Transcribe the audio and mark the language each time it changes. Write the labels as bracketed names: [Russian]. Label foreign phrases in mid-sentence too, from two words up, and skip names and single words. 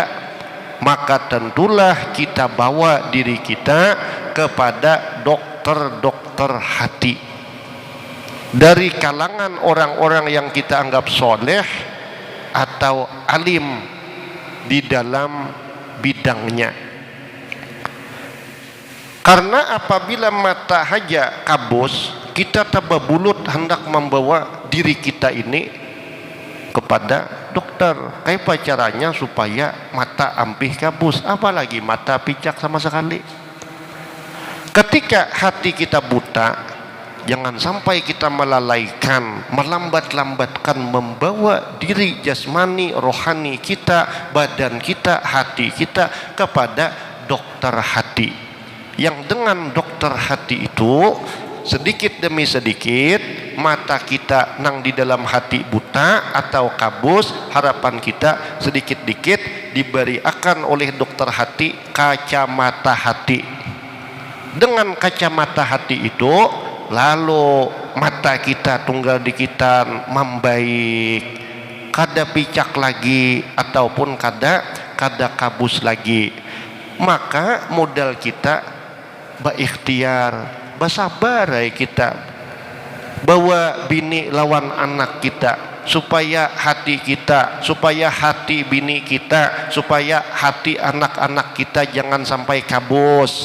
[Banjar] Maka tentulah kita bawa diri kita kepada dokter-dokter hati. Dari kalangan orang-orang yang kita anggap soleh atau alim di dalam bidangnya. Karena apabila mata haja kabus, kita tababulut hendak membawa diri kita ini kepada dokter. Kayak caranya supaya mata ampih kabus, apalagi mata picak sama sekali. Ketika hati kita buta, jangan sampai kita melalaikan, melambat-lambatkan membawa diri jasmani, rohani kita, badan kita, hati kita kepada dokter hati. Yang dengan dokter hati itu, sedikit demi sedikit mata kita nang di dalam hati buta atau kabus, harapan kita sedikit-dikit diberi akan oleh dokter hati kacamata hati. Dengan kacamata hati itu, lalu mata kita tunggal dikitan membaik, kada picak lagi ataupun kada kabus lagi. Maka modal kita berikhtiar, bersabar kita, bawa bini lawan anak kita, supaya hati kita, supaya hati bini kita, supaya hati anak-anak kita jangan sampai kabus.